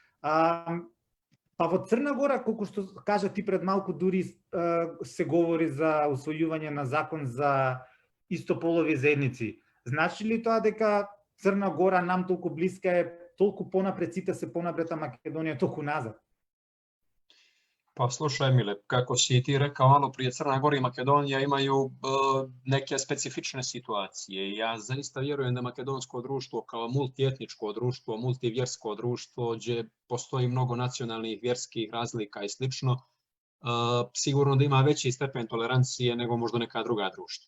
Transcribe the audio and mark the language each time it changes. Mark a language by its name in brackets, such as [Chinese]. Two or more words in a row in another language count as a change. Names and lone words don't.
[Macedonian] Па во Црна Гора, колку што кажа ти пред малку, дури се говори за усвојување на закон за истополови заедници. Значи ли тоа дека Црна Гора нам толку блиска е, толку понапред, сите се понапред, а Македонија толку назад? [Serbian] Pa slušaj Mile, kako si ti rekao malo prije, Crna Gora i Makedonija imaju neke specifične situacije. Ja zaista vjerujem da makedonsko društvo kao multietničko društvo, multivjersko društvo, gdje postoji mnogo nacionalnih vjerskih razlika i slično, sigurno da ima veći stepen tolerancije nego možda neka druga društva.